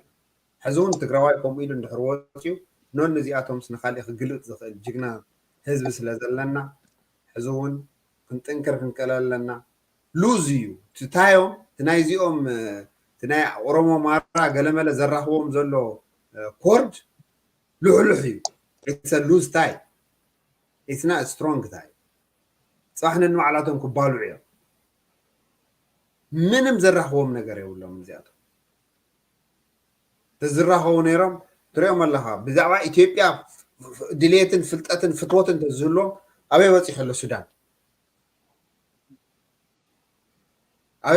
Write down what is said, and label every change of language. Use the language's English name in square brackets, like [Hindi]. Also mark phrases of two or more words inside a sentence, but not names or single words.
[Tigrinya] ሕዚ እውን ትግራዋይ ከምኡ ኢሉ እንድሕር ወፅዩ ኖን እዚኣቶም ንካሊእ ክግልጥ ዝኽእል ጅግና ህዝቢ ስለ ዘለና ሕዚ እውን ክንጥንክር ክንቀል ኣለና ሉዝ እዩ ትታዮም ትናይዚኦም ትናይ ኦሮሞ ማራ ገለመለ ዘራኽቦም ዘሎ ኮርድ ልሕልሕ እዩ [English] it's loose tie it's not strong tie [Tigrinya] ፅባሕ ነንባዕላቶም ክባልዑ እዮም ምንም ዘራኽቦም ነገር የብሎም እዚኣቶም ተዝራኸቡ ነይሮም ትሪኦም ኣለኻ ብዛዕባ ኢትዮጵያ ድሌትን ፍልጠትን ፍትወትን ተዝህሎም ኣበይ በፂሑ ኣሎ ሱዳን ኣበይ